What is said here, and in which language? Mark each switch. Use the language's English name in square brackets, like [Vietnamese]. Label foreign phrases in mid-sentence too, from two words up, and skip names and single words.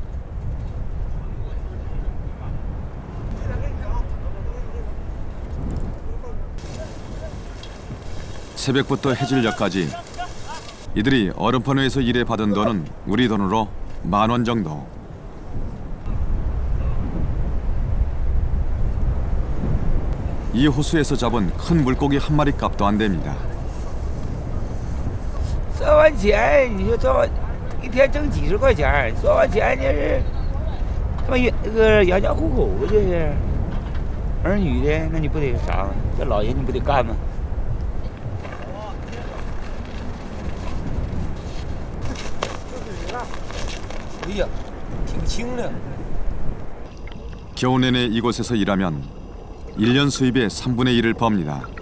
[Korean] 새벽부터 해질녘까지 이들이 얼음판 위에서 일해 받은 돈은 우리 돈으로 10,000원 정도. 이 호수에서 잡은 큰 물고기 한 마리 값도 안 됩니다. [Chinese] 算完钱你就赚一天挣几十块钱，算完钱就是他妈那个养家糊口，这是。儿女的，那你不得啥吗？这老爷你不得干吗？哎呀，挺轻的。 [Korean] 겨우 내내 이곳에서 일하면 1년 수입의 3분의 1을 법니다.